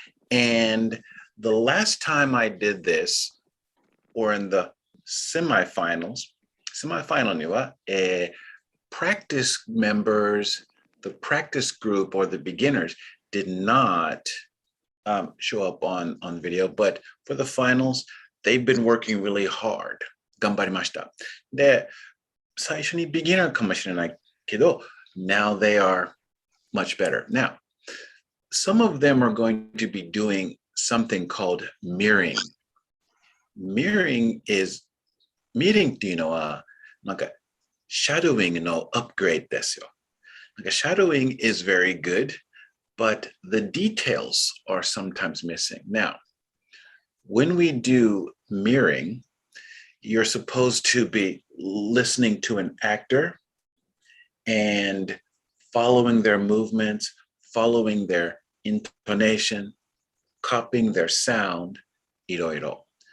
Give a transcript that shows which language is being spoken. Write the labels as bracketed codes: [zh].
[en] And the last time I did this, or in the semifinal [ja] ni wa, [en] practice members, the practice group or the beginners did not show up on video, but for the finals, they've been working really hard. [ja] 頑張りました。で、最初に beginner かもしれないけど、 [en] now they are much better. Now, some of them are going to be doing something called mirroring. [ja] Mirroring っていうのは、なんか、 [en] shadowing の upgrade [ja] ですよ。なんか、 [en] shadowing is very good, but the details are sometimes missing. Now, when we do mirroring, you're supposed to be listening to an actor and following their movements, following their intonation, copying their sound, [ja] いろいろ.